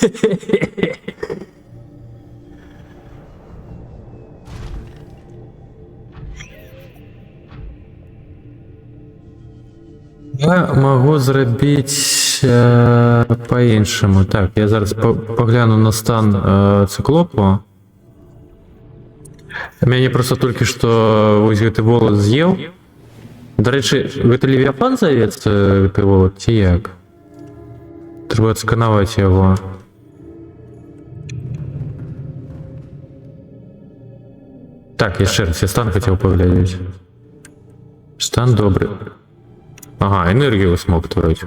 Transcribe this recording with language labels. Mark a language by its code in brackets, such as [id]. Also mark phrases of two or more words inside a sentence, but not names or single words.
[uk] Я можу зробити по-іншому. Так, я зараз погляну на стан циклопу. Мені просто тільки що ось гэты волос з'їв. До речі, [be] гэта Левіафан зоветься, гэты волос, ці як? [uk] Треба отсканувати його. Так, я ще раз, я стан хотів поглядати. Стан добрий. Ага, енергію смог творити.